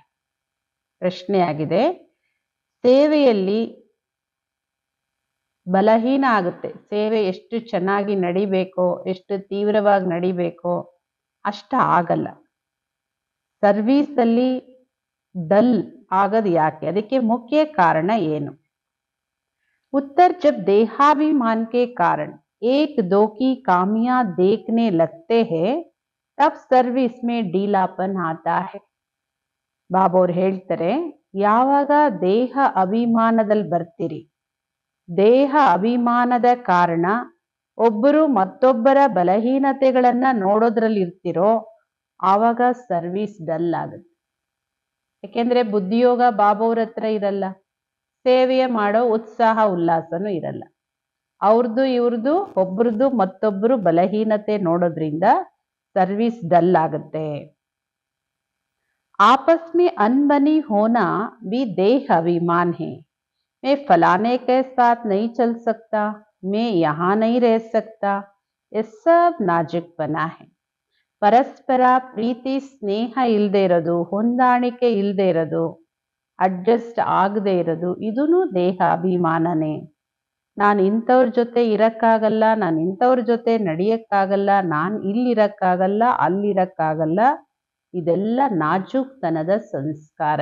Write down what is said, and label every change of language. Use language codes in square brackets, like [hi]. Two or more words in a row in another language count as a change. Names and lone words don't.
[kn] ಪ್ರಶ್ನೆ ಆಗಿದೆ, ಸೇವೆಯಲ್ಲಿ ಬಲಹೀನ ಆಗುತ್ತೆ. ಸೇವೆ ಎಷ್ಟು ಚೆನ್ನಾಗಿ ನಡಿಬೇಕೋ, ಎಷ್ಟು ತೀವ್ರವಾಗಿ ನಡಿಬೇಕೋ ಅಷ್ಟ ಆಗಲ್ಲ. ಸರ್ವೀಸಲ್ಲಿ ಡಲ್ ಆಗದು ಯಾಕೆ? ಅದಕ್ಕೆ ಮುಖ್ಯ ಕಾರಣ ಏನು? [hi] उत्तर, जब देहाभिमान के कारण एक दो की कामियां देखने लगते हैं तब सर्विस में ढीलापन आता है. [kn] ಬಾಬೋರ್ ಹೇಳ್ತಾರೆ, ಯಾವಾಗ ದೇಹ ಅಭಿಮಾನದಲ್ಲಿ ಬರ್ತೀರಿ, ದೇಹ ಅಭಿಮಾನದ ಕಾರಣ ಒಬ್ಬರು ಮತ್ತೊಬ್ಬರ ಬಲಹೀನತೆಗಳನ್ನ ನೋಡೋದ್ರಲ್ಲಿ ಇರ್ತಿರೋ ಆವಾಗ ಸರ್ವಿಸ್ ಡಲ್ ಆಗುತ್ತೆ. ಯಾಕೆಂದ್ರೆ ಬುದ್ಧಿಯೋಗ ಬಾಬೋರ್ ಹತ್ರ ಇರಲ್ಲ, ಸೇವೆಯ ಮಾಡೋ ಉತ್ಸಾಹ ಉಲ್ಲಾಸನೂ ಇರಲ್ಲ. ಅವ್ರದ್ದು ಇವ್ರದ್ದು ಒಬ್ರದ್ದು ಮತ್ತೊಬ್ಬರು ಬಲಹೀನತೆ ನೋಡೋದ್ರಿಂದ ಸರ್ವಿಸ್ ಡಲ್ ಆಗುತ್ತೆ. [hi] आपस में अनबनी होना भी देह अभिमान है। मैं फलाने के साथ नहीं चल सकता, मैं यहाँ नहीं रह सकता, ये सब नाजुकपना है. [kn] ಪರಸ್ಪರ ಪ್ರೀತಿ ಸ್ನೇಹ ಇಲ್ಲದೆ ಇರೋದು, ಹೊಂದಾಣಿಕೆ ಇಲ್ಲದೆ ಇರೋದು, ಅಡ್ಜಸ್ಟ್ ಆಗದೆ ಇರೋದು, ಇದೂ ದೇಹ ಅಭಿಮಾನನೇ. ನಾನು ಇಂಥವ್ರ ಜೊತೆ ಇರಕ್ಕಾಗಲ್ಲ, ನಾನು ಇಂಥವ್ರ ಜೊತೆ ನಡೆಯಕ್ಕಾಗಲ್ಲ, ನಾನು ಇಲ್ಲಿರಕ್ಕಾಗಲ್ಲ, ಅಲ್ಲಿರಕ್ಕಾಗಲ್ಲ, ಇದೆಲ್ಲ ನಾಜೂಕ್ತನದ ಸಂಸ್ಕಾರ.